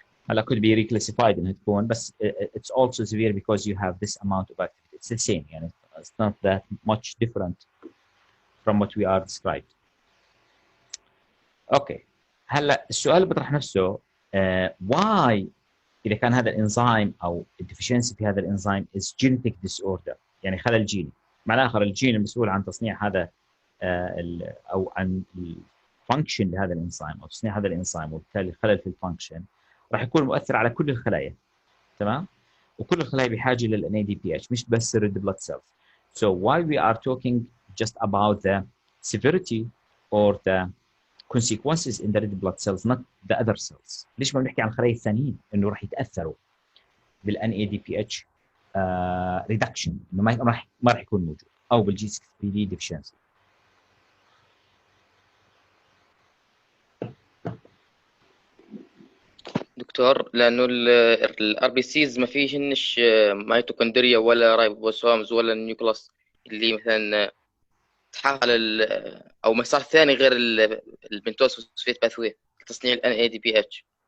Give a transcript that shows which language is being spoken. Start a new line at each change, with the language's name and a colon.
English: هلا could be reclassified
Arabic: انها تكون، بس
English: it's also severe because you have this amount of activity. It's the same
Arabic: يعني
English: it's not that much different from what we are described. Okay.
Arabic: هلا السؤال اللي بيطرح نفسه why اذا كان هذا الانزيم او الديفيشنسي في هذا الانزيم
English: is genetic disorder،
Arabic: يعني خلل جيني. معنى اخر الجين المسؤول عن تصنيع هذا او عن الفانكشن لهذا الانزيم او تصنيع هذا الانزيم، وبالتالي خلل في الفانكشن راح يكون مؤثر على كل الخلايا. تمام؟ وكل الخلايا بحاجه لل NADPH مش بس red blood cells.
English: So why we are talking just about the severity or the consequences in the red blood cells not the other cells.
Arabic: ليش ما بنحكي عن الخلايا الثانيين انه راح يتاثروا بال NADPH ريدكشن، انه ما راح يكون موجود، او بالجي 6 بي دي ديفشنسي. دكتور، لانه الار بي سيز ما فيهنش ميتوكوندريا ولا رايبوسومز ولا نيوكلاس اللي مثلا تحال او مسار ثاني غير البنتوز فوسفيت باثوي لتصنيع الان اي دي بي اتش.